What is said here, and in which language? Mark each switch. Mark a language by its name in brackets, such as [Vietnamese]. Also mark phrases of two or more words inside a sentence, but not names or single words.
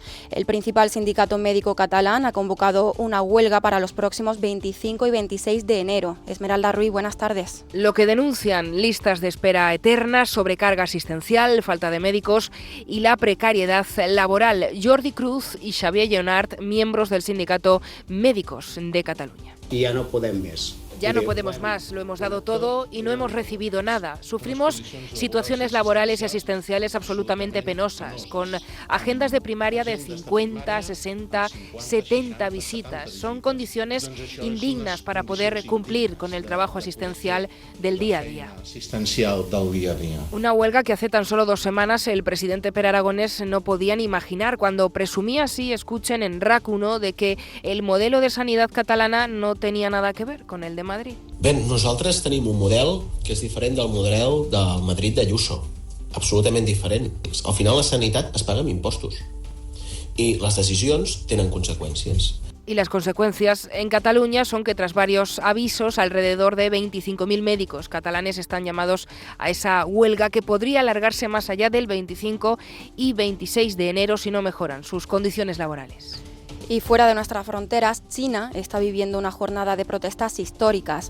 [Spanish] El principal sindicato médico catalán ha convocado una huelga para los próximos 25 y 26 de enero. Esmeralda Ruiz, buenas tardes. Lo que denuncian: listas de espera eternas, sobrecarga asistencial, falta de médicos y la precariedad laboral. Jordi Cruz y Xavier Lleonart, miembros del sindicato Médicos de Cataluña. [Catalan] I ja no podem més. [Spanish] Ya no podemos más, lo hemos dado todo y no hemos recibido nada. Sufrimos situaciones laborales y asistenciales absolutamente penosas, con agendas de primaria de 50, 60, 70 visitas. Son condiciones indignas para poder cumplir con el trabajo asistencial del día a día. Una huelga que hace tan solo 2 semanas el presidente Pere Aragonès no podía ni imaginar cuando presumía, así, escuchen en RAC 1, de que el modelo de sanidad catalana no tenía nada que ver con el de Madrid. [Catalan] Bé, nosaltres tenim un model que és diferent del model del Madrid d'Ayuso. Absolutament diferent. Al final la sanitat es paga amb impostos i les decisions tenen conseqüències. [Spanish] Y las consecuencias en Cataluña son que tras varios avisos, alrededor de 25.000 médicos catalanes están llamados a esa huelga que podría alargarse más allá del 25 y 26 de enero si no mejoran sus condiciones laborales. Y fuera de nuestras fronteras, China está viviendo una jornada de protestas históricas.